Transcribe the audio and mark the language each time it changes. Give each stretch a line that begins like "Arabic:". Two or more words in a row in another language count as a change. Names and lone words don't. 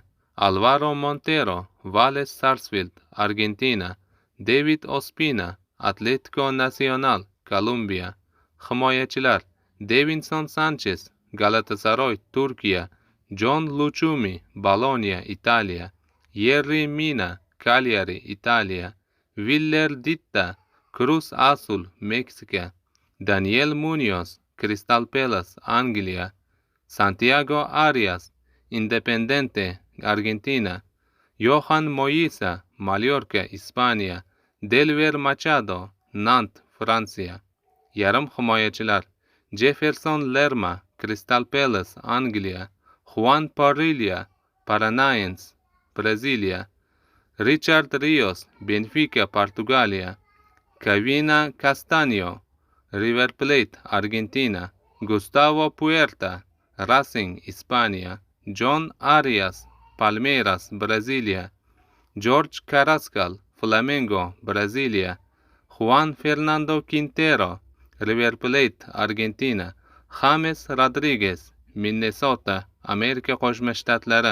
Uzbek: Alvaro Montero, Vélez Sarsfield, Argentina; David Ospina, Atlético Nacional, Kolumbiya; himoyachilar Davinson Sanchez, Galatasaray, Turkiya; John Luchumi, Bolonia, Italiya; Yerry Mina, Cagliari, Italiya; Willer Ditta, Cruz Azul, Meksika; Daniel Munoz, Crystal Palace, Angliya; Santiago Arias, Independiente, Argentina; Yohan Moisa, Mallorca, Ispaniya; Delver Machado, Nantes, Fransiya. Yarim himoyachilar Jefferson Lerma, Crystal Palace, Angliya; Juan Parrilla, Paranaense, Braziliya; Richard Rios, Benfica, Portugaliya; Kevina Castaño, River Plate, Argentina; Gustavo Puerta, Racing, Ispaniya; John Arias, Palmeiras, Braziliya; Jorge Carrascal, Flamengo, Braziliya; Juan Fernando Quintero, River Plate, Argentina; James Rodriguez, Minnesota, Amerika Qo'shma Shtatlari.